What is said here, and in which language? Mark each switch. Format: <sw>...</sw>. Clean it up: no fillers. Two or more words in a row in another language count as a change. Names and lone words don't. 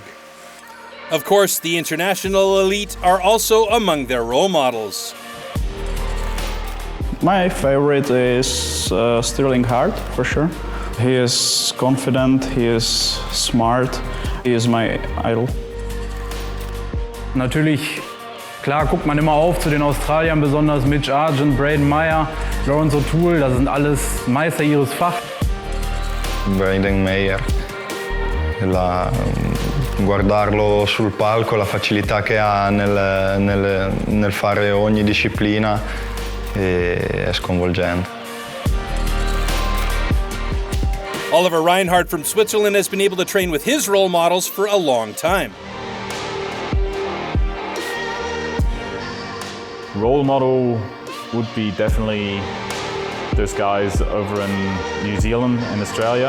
<en>Of course, the international elite are also among their role models. My favorite is Sterling Hart, for sure. He is confident, he is smart, he is my idol.</en> <de>Natürlich, klar guckt man immer auf zu den Australiern, besonders Mitch Argent, Braden Meyer, Lawrence O'Toole, das sind alles Meister ihres Fachs.</de> <it>Braden Meyer, guardarlo sul palco, la facilità che ha nel fare ogni disciplina è sconvolgente.</it> <en>Oliver Reinhardt from Switzerland has been able to train with his role models for a long time. Role model would be definitely those guys over in New Zealand and Australia.</en>